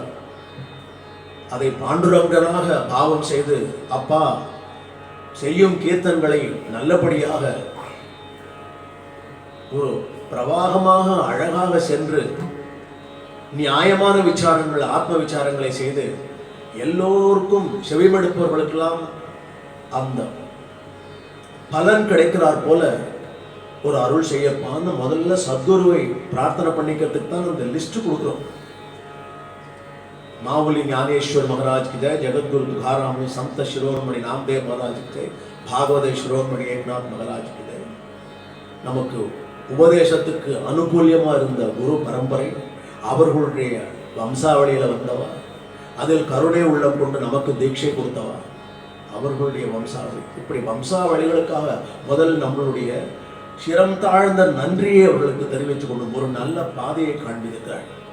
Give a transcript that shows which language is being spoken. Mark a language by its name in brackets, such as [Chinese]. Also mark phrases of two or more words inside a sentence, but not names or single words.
[Tamil] அதை பாண்டுரங்கனாக பாவம் செய்து, அப்பா செய்யும் கீர்த்தன்களை நல்லபடியாக ஒரு பிரவாகமாக அழகாக சென்று நியாயமான விசாரங்கள், ஆத்ம விசாரங்களை செய்து எல்லோருக்கும் செவிமடுப்பவர்களுக்கெல்லாம் அந்த பலன் கிடைக்கிறார் போல ஒரு அருள் செய்யப்பான்னு முதல்ல சத்குருவை பிரார்த்தனை பண்ணிக்கிறதுக்கு தான் அந்த லிஸ்ட் கொடுக்குறோம். [Hindi] मावली ज्ञानेश्वर महाराज की जय, जगतगुरु तुकाराम संत शिरोमणि नामदेव महाराज की जय, भागवत शिरोमणि एकनाथ महाराज की जय. [Tamil] நமக்கு உபதேசத்துக்கு அனுகூலியமா இருந்த குரு பரம்பரை, அவர்களுடைய வம்சாவளியில வந்தவா, அதில் கருணை உள்ளம் கொண்டு நமக்கு தீட்சை கொடுத்தவா அவர்களுடைய வம்சாவளி. இப்படி வம்சாவளிகளுக்காக முதல் நம்மளுடைய சிரம் தாழ்ந்த நன்றியை அவர்களுக்கு தெரிவித்துக் கொண்டு ஒரு நல்ல பாதையை காண்பிக்கிறார்கள்.